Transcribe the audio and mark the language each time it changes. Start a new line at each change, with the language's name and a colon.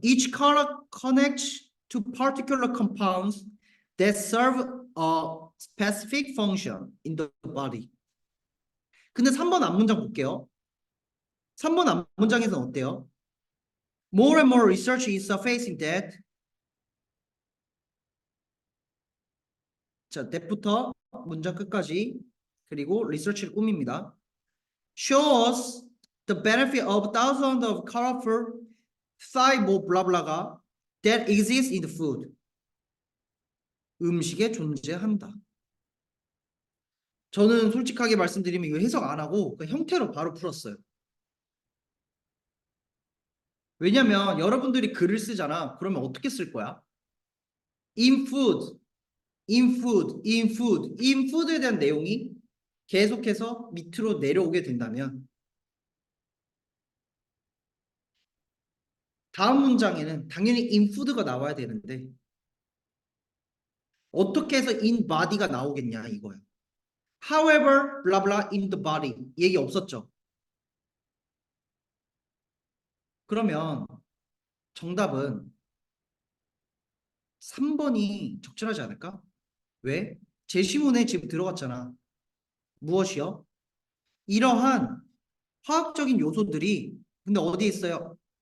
English: Each color connects to particular compounds that serve a specific function in the body.
Korean: 근데 3번 앞문장 볼게요. 3번 앞문장에서는 어때요?
English: More and more research is surfacing that
Korean: 자,
English: that부터
Korean: 문장 끝까지 그리고 리서치를 꾸밉니다.
English: Shows the benefit of thousands of colorful
Korean: 뭐 블라블라가
English: that exists in the food.
Korean: 음식에 존재한다. 저는 솔직하게 말씀드리면 이거 해석 안 하고 그 형태로 바로 풀었어요. 왜냐면 여러분들이 글을 쓰잖아. 그러면 어떻게 쓸 거야?
English: In food, in food,
Korean: in food, in food에 대한 내용이 계속해서 밑으로 내려오게 된다면 다음 문장에는 당연히 in food가 나와야 되는데 어떻게 해서 in body가 나오겠냐 이거야.
English: However, blah blah in the body
Korean: 얘기 없었죠. 그러면 정답은 3번이 적절하지 않을까? 왜? 제시문에 지금 들어갔잖아. 무엇이요? 이러한 화학적인 요소들이 근데 어디에 있어요?